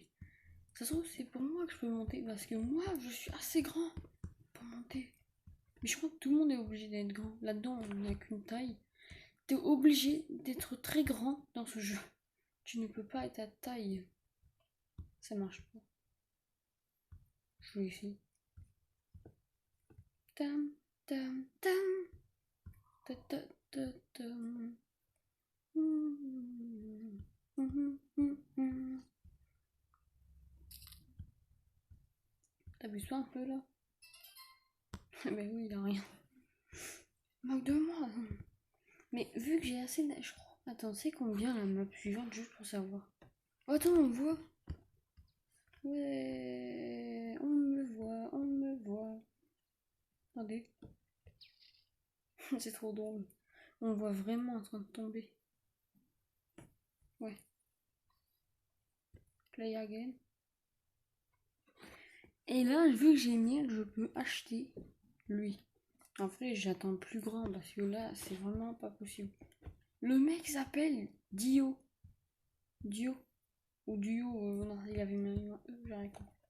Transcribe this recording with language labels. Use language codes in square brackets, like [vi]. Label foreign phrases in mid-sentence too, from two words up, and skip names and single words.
[fr] Ça se trouve c'est pour moi que je peux monter parce que moi je suis assez grand pour monter. Mais je crois que tout le monde est obligé d'être grand. Là-dedans on n'a qu'une taille. T'es obligé d'être très grand dans ce jeu. Tu ne peux pas être à taille. Ça marche pas. Je vais essayer. Tam tam tam. Ta ta ta tam. T'abuses pas un peu là? Mais oui, il a rien. Moque de moi. Mais vu que j'ai assez je crois. Attends, c'est combien la map suivante juste pour savoir? Oh, attends, on me voit. Ouais, on me voit, on me voit. Attendez. C'est trop drôle. On me voit vraiment en train de tomber. Ouais. [en] Play again. [fr] Et là, vu que j'ai 1000, je peux acheter lui. En fait, j'attends plus grand parce que là, c'est vraiment pas possible. Le mec s'appelle Dio. Dio. Ou Duo. Non, il avait mis un E, j'arrive arrête.